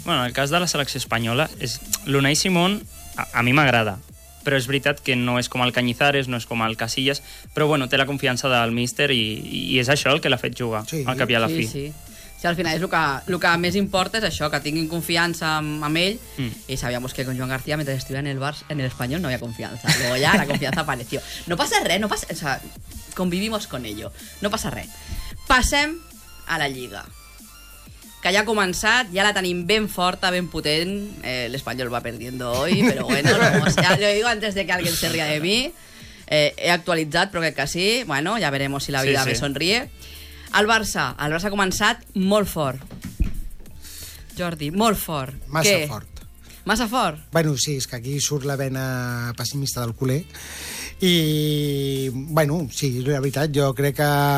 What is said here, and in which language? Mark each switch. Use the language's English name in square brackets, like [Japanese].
[Catalan] Bueno, el cas de la selecció espanyola és l'Unai Simón, a mi m'agrada, però és veritat que no és com el Cañizares, no és com el Casillas, però bueno, té la confiança del míster i és això el que l'ha fet jugar, sí, al cap i a la fi. Sí, sí. Si al final és el que més importa és això, que tinguin confiança amb ell. Mm. I sabíem que con Joan García, mentre estuve en el Barça, en l'Espanyol, no hi ha confiança. [Spanish] Luego ya la confiança apareció. [Catalan] No passa res, [Spanish] convivimos con ello. [Catalan] No passa res. Passem a la Lliga, que ja ha començat, ja la tenim ben forta, ben potent. [Spanish] L'Espanyol va perdiendo hoy, pero bueno, ya lo digo antes de que alguien se ría de mí. [Catalan] He actualitzat, però crec que sí. Bueno, ja [Spanish] veremos si la vida me sonríe. [Catalan] El Barça ha començat molt fort. Jordi, molt fort. Massa fort? Bueno, sí, és que aquí surt la vena pessimista del culer. I, bueno, sí, la veritat, jo crec que...